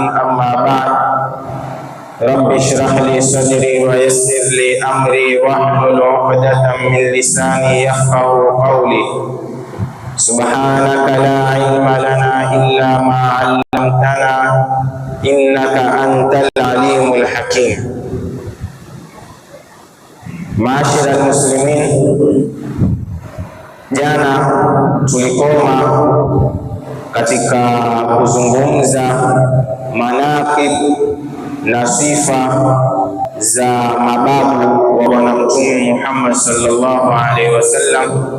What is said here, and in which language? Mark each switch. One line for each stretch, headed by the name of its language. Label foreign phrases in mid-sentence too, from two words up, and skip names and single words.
Arabic: أما بعد، رب اشرح لي صدري ويسر لي أمري واحلل عقدة من لساني يفقهوا قولي. سبحانك لا علم لنا إلا ما علمتنا إنك أنت العليم الحكيم. معاشر المسلمين,
Swahili: jana tulikoma katika kuzungumza manaqib na sifa za mababu wa Bwana Mtume Muhammad
Arabic: صلى الله عليه وسلم.